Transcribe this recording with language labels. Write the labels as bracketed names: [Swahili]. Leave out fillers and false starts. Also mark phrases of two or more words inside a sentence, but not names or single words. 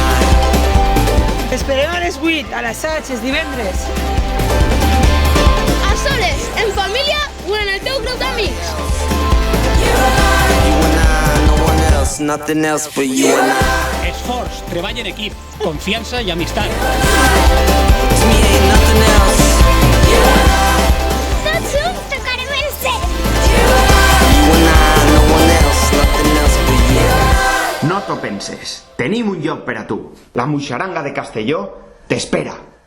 [Catalan] Esperem a les 8, a l'assaig, els divendres. A soles, en família o en el teu grup d'amics. [English] You and I, no one else, nothing else but you and I. [Catalan] Esforç, treball en equip, confiança i amistat. [English] To me ain't nothing else. [Catalan] Tots junts tocarem el cel. [English] You and I, no one else, nothing else but you. [Catalan] No t'ho penses, tenim un lloc per a tu. La Muixaranga de Castelló t'espera.